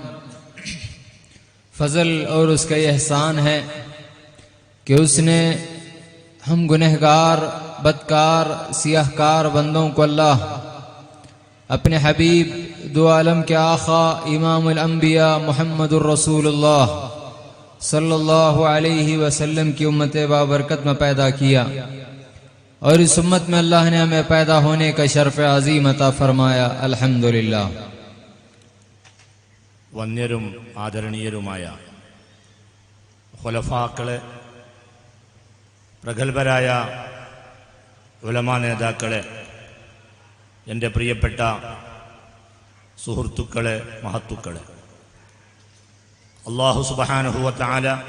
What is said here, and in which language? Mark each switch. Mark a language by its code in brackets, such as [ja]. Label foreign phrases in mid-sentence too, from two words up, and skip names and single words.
[ur] فضل اور اس کا احسان ہے کہ اس نے ہم گنہگار، بدکار، سیاہ کار بندوں کو اللہ اپنے حبیب دو عالم کے آقا [ar] امام الانبیاء [ur] محمد الرسول اللہ [ar] صلی اللہ علیہ وسلم [ur] کی امت بابرکت میں پیدا کیا، اور اس امت میں اللہ نے ہمیں پیدا ہونے کا شرف عظیم عطا فرمایا. الحمدللہ. [ml] വന്യരും ആദരണീയരുമായ ഖുലഫാക്കളെ, പ്രഗത്ഭരായ ഉലമാ നേതാക്കളെ, എൻ്റെ പ്രിയപ്പെട്ട സുഹൃത്തുക്കളെ, മഹത്തുക്കളെ, [ar] الله سبحانه وتعالى